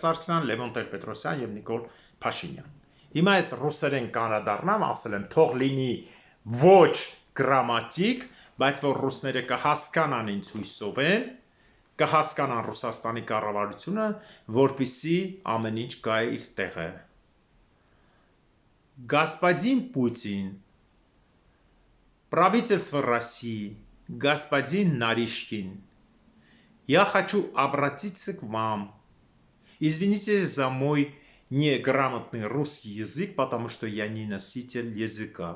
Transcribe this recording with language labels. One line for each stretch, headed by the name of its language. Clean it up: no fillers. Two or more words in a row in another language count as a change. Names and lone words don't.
Armenian: Սարգսյան, Լևոն Տեր-Պետրոսյան եւ Նիկոլ Փաշինյան։ Հիմա ես ռուսերեն կանադառնամ, ասել եմ, թող լինի ոչ գրամատիկ, բայց որ ռուսները կհասկանան ինձ հույսով են, կհասկանան Ռուսաստանի կառավարությունը, որպեսզի ամեն ինչ գա իր տեղը։
Russian: Господин Путин, правительство России, господин Наришкин, я хочу обратиться к вам. Извините за мой неграмотный русский язык, потому что я не носитель языка.